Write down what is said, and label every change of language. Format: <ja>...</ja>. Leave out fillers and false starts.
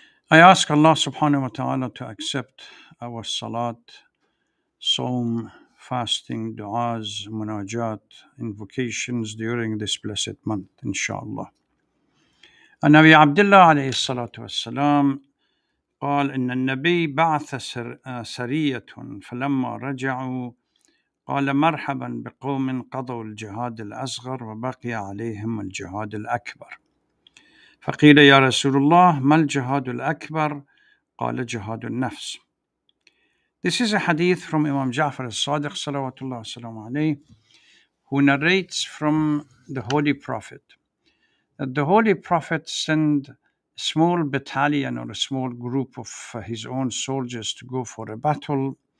<en>I ask Allah subhanahu wa ta'ala to accept our salat, sawm, fasting, du'as, munajat, invocations during this blessed month, inshallah.</en> <ar>And Nabi Abdullah alayhi salatu wassalam قال إن النبي بعث سرية فلما رجعوا قال مرحبا بقوم قضوا الجهاد الأصغر وبقي عليهم الجهاد الأكبر فقيل يا رسول الله ما الجهاد الأكبر قال جهاد النفس.</ar> <en>This is a hadith from Imam Ja'far al-Sadiq salawatullah salamu alayhi, who narrates from the Holy Prophet that the Holy Prophet sent a small battalion or a small group of his own soldiers to go for a battle.</en>